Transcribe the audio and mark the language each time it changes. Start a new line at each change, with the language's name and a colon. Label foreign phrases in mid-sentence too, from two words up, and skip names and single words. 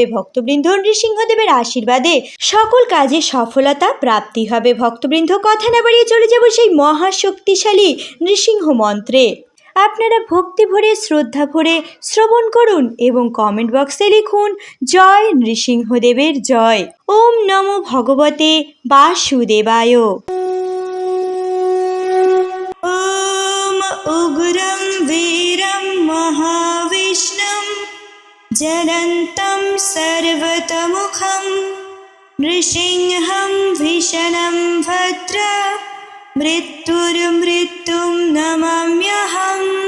Bangla: ভক্তবৃন্দ, নৃসিংহদেবের আশীর্বাদে সকল কাজে সফলতা প্রাপ্তি হবে। ভক্তবৃন্দ, কথা না বাড়িয়ে চলে যাব সেই মহাশক্তিশালী নৃসিংহ মন্ত্রে। আপনারা ভক্তি ভরে শ্রদ্ধা ভরে শ্রবণ করুন এবং কমেন্ট বক্সে লিখুন জয় নৃসিংহদেবের জয়।
Sanskrit: ওম নমো ভগবতে বাসুদেবায়। ওম উগ্রং বীরং মহাবিষ্ণুং জ্বলন্तं সর্বতোমুখং নৃসিংহং ভীষণং ভদ্রং মৃত্যুর্মৃত্যুং নমাম্যহং।